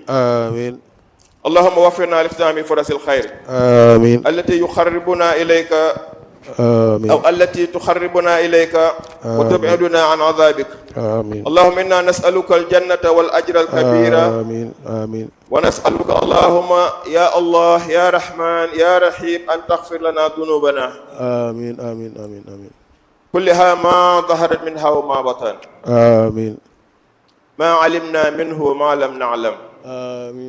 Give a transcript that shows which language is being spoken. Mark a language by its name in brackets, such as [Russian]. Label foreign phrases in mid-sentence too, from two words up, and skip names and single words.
[Arabic] amiin. اللهم وفقنا لاغتنام فرص الخير. amiin. التي يقربنا إليك amiin. أو التي تقربنا إليك وتبعدنا عن عذابك. amiin. اللهم إنا نسألك الجنة والأجر الكبيرة. آمين آمين. ونسألك اللهم يا الله يا رحمن يا رحيم أن تغفر لنا ذنوبنا. آمين آمين آمين آمين. كلها ما ظهرت منها وما بطن. آمين. ما علمنا منه وما لم نعلم. آمين.